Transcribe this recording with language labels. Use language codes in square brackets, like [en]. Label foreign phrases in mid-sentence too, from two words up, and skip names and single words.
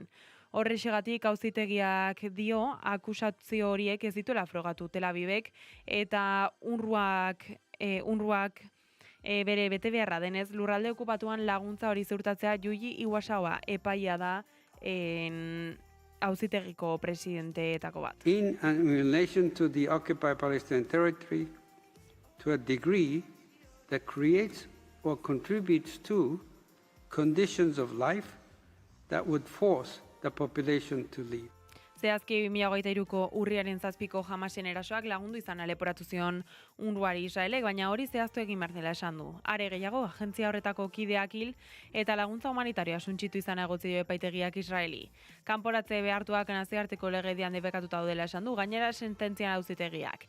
[eu] Horrexegatik auzitegiak dio akusazio horiek ez dituela frogatu Tel Avivek eta UNRWAk bere betebeharra denez lurralde okupatuan laguntza hori ziurtatzea Yuji Iwasawa epaia da auzitegiko presidenteetako bat. [en] In relation to the occupied Palestinian territory, to a degree, that creates or contributes to conditions of life that would force the population to leave. [eu] Zehazki 2023ko urriaren 7ko Hamasen erasoak lagundu izana leporatu zion UNRWAri Israelek, baina hori zehaztu egin behar dela esan du. Are gehiago, agentzia horretako kideak hil eta laguntza humanitarioa suntsitu izana egotzi dio epaitegiak Israeli. Kanporatze behartuak nazioarteko legedian debekatuta daudela esan du, gainera sententzian auzitegiak.